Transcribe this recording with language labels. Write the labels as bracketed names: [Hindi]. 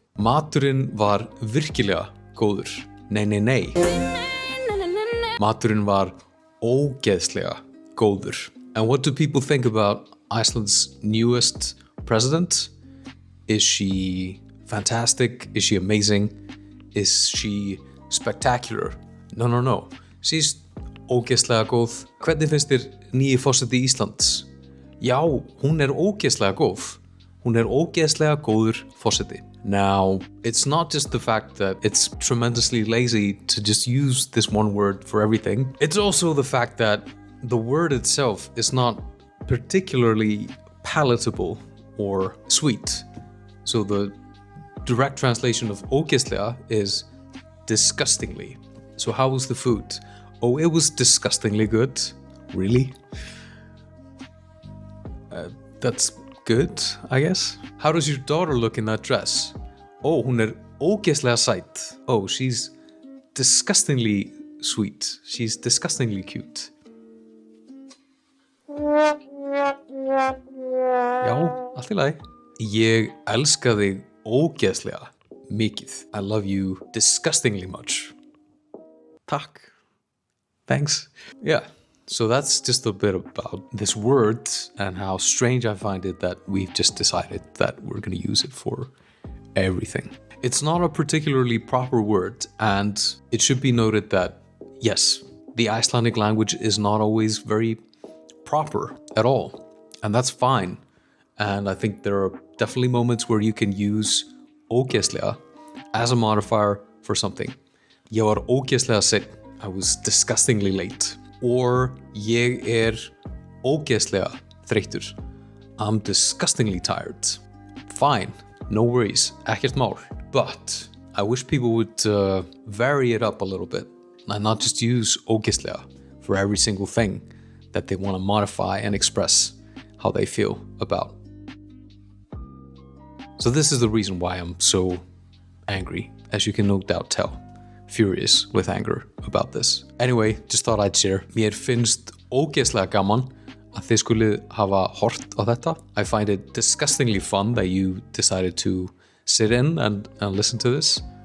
[Icelandic] Maturinn var virkilega góður. Nei. Maturinn var ógeðslega góður. [English] And what do people think about Iceland's newest president? Is she fantastic? Is she amazing? Is she spectacular? No. [Icelandic] She's ógeðslega góð. Hvernig finnst þér nýji forseti Íslands? Já, hún ógeðslega góð. Hún ógeðslega góður forseti. [English] Now, it's not just the fact that it's tremendously lazy to just use this one word for everything. It's also the fact that the word itself is not particularly palatable or sweet. So the direct translation of ógeðslega is disgustingly. So how was the food? Oh, it was disgustingly good. Really? That's good, I guess. How does your daughter look in that dress? Oh, [Icelandic] hún ógeðslega sæt. [English] Oh, she's disgustingly sweet. She's disgustingly cute. [Icelandic] Já, allt í lagi. Ég elska þig ógeðslega mikið. [English] I love you disgustingly much. Takk. Thanks. Yeah, so that's just a bit about this word and how strange I find it that we've just decided that we're going to use it for everything. It's not a particularly proper word, and it should be noted that, yes, the Icelandic language is not always very proper at all, and that's fine. And I think there are definitely moments where you can use ógeðslega as a modifier for something. [Icelandic] Ég var ógeðslega seinn. [English] I was disgustingly late. [Icelandic] Or ég ógeðslega þreyttur. [English] I'm disgustingly tired. Fine, no worries, [Icelandic] ekkert mál. [English] But I wish people would vary it up a little bit and not just use ógeðslega for every single thing that they want to modify and express how they feel about. So this is the reason why I'm so angry, as you can no doubt tell. Furious with anger about this. Anyway, just thought I'd share. [Icelandic] Mér finnst ógeðslega gaman að þið skulið hafa hort á þetta. [English] I find it disgustingly fun that you decided to sit in and listen to this.